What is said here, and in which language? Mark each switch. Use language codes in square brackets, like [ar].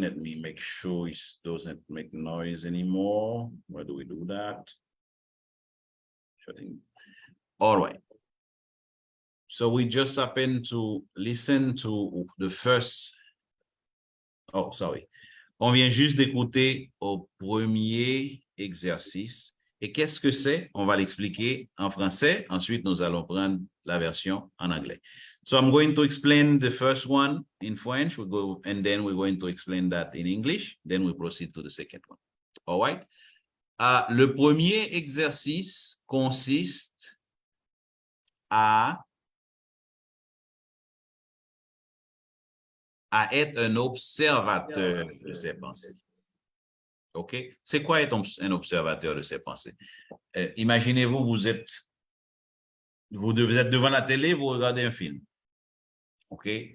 [en] Let me make sure it doesn't make noise anymore. Where do we do that? Shutting. All right. So we just happened to listen to the first. Oh, sorry. [fr] On vient juste d'écouter au premier exercice. Et qu'est-ce que c'est? On va l'expliquer en français. Ensuite, nous allons prendre la version en anglais. [en] So I'm going to explain the first one in French. We go, and then we're going to explain that in English. Then we proceed to the second one. All right? [fr] Le premier exercice consiste à être un observateur de ses pensées. OK? C'est quoi être un observateur de ses pensées? Imaginez-vous, vous êtes devant la télé, vous regardez un film. OK?